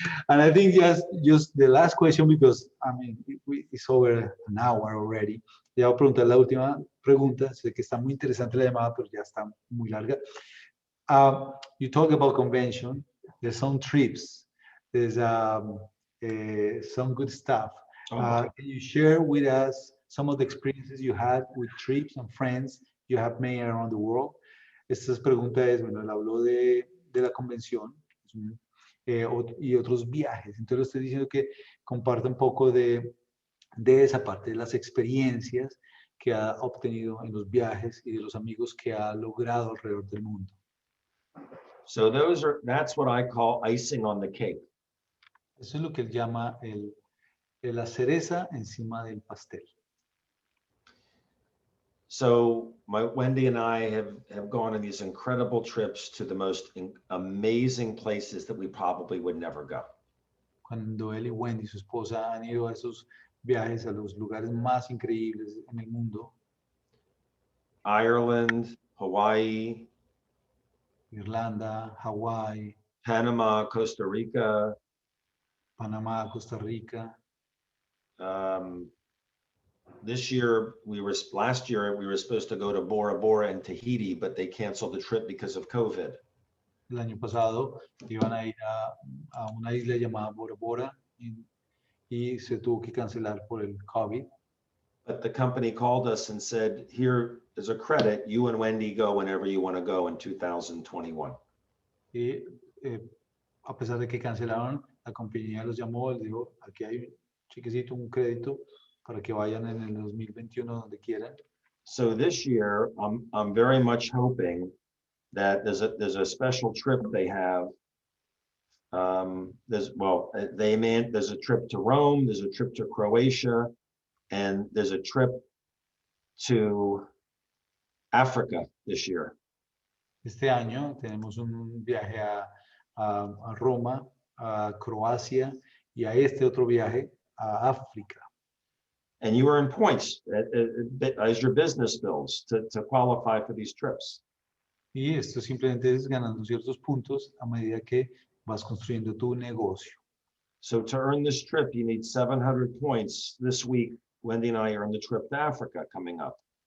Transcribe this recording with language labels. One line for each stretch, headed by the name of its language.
English: and I think just the last question, because I mean it's over an hour already.
Spanish: Ya voy a preguntar la última pregunta. Sé que está muy interesante la llamada, pero ya está muy larga.
English: You talk about convention. There's some trips. There's some good stuff. Can you share with us some of the experiences you had with trips and friends you have made around the world?
Spanish: Esta pregunta es, bueno, él habló de la convención y otros viajes. Entonces, estoy diciendo que comparte un poco de esa parte, de las experiencias que ha obtenido en los viajes y de los amigos que ha logrado alrededor del mundo.
English: So that's what I call icing on the cake.
Spanish: Eso es lo que él llama la cereza encima del pastel.
English: So Wendy and I have gone on these incredible trips to the most amazing places that we probably would never go.
Spanish: Cuando él y Wendy, su esposa, han ido a esos viajes a los lugares más increíbles en el mundo.
English: Ireland, Hawaii,
Spanish: Irlanda, Hawái,
English: Panama, Costa Rica.
Spanish: Panamá, Costa Rica.
English: Last year we were supposed to go to Bora Bora and Tahiti, but they canceled the trip because of COVID.
Spanish: El año pasado iban a ir a una isla llamada Bora Bora y se tuvo que cancelar por el COVID.
English: But the company called us and said, here is a credit. You and Wendy go whenever you want to go in 2021.
Spanish: Y a pesar de que cancelaron, la compañía los llamó, les dijo, aquí hay un chiquecito, un crédito para que vayan en el 2021 donde quieran.
English: So this year, I'm very much hoping that there's a special trip they have. There's a trip to Rome, there's a trip to Croatia, and there's a trip to Africa this year.
Spanish: Este año tenemos un viaje a Roma, a Croacia y a este otro viaje a África.
English: And you earn points as your business builds to qualify for these trips.
Spanish: Y esto simplemente es ganando ciertos puntos a medida que vas construyendo tu negocio.
English: So to earn this trip, you need 700 points. This week, Wendy and I are on the trip to Africa coming up.